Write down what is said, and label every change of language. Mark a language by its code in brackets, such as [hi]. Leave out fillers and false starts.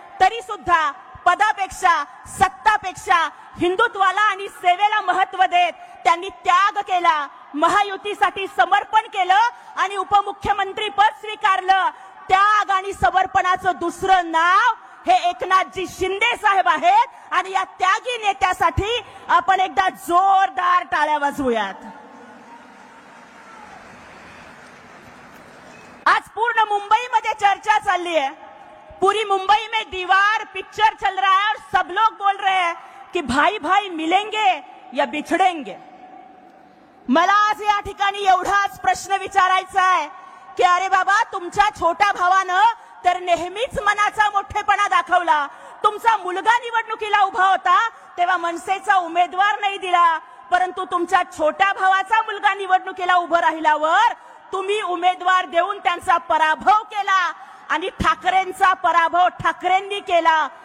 [mr] तरी सुद्धा पदापेक्षा सत्तापेक्षा हिंदुत्वाला आणि सेवेला महत्व देत त्यांनी त्याग केला, महायुतीसाठी समर्पण केलं आणि उपमुख्यमंत्री पद स्वीकारलं. त्याग आणि समर्पणाचं दुसरं नाव हे एकनाथजी शिंदे साहेब आहेत आणि या त्यागी नेत्यासाठी आपण एकदा जोरदार टाळ्या वाजवूयात. आज पूर्ण मुंबईमध्ये चर्चा चालली [hi] है, पूरी मुंबई में दीवार पिक्चर चल रहा है और सब लोग बोल रहे हैं कि भाई भाई मिलेंगे या बिछड़ेंगे. [mr] मला आज या ठिकाणी एवढाच प्रश्न विचारायचा आहे की अरे बाबा, तुमच्या छोट्या भावानं तर नेहमीच मनाचा मोठेपणा दाखवला. तुमचा मुलगा निवडणुकीला उभा होता तेव्हा मनसेचा उमेदवार नाही दिला, परंतु तुमच्या छोट्या भावाचा मुलगा निवडणुकीला उभं राहिल्यावर तुम्ही उमेदवार देऊन त्यांचा पराभव केला आणि ठाकरेंचा पराभव ठाकरेंनी केला.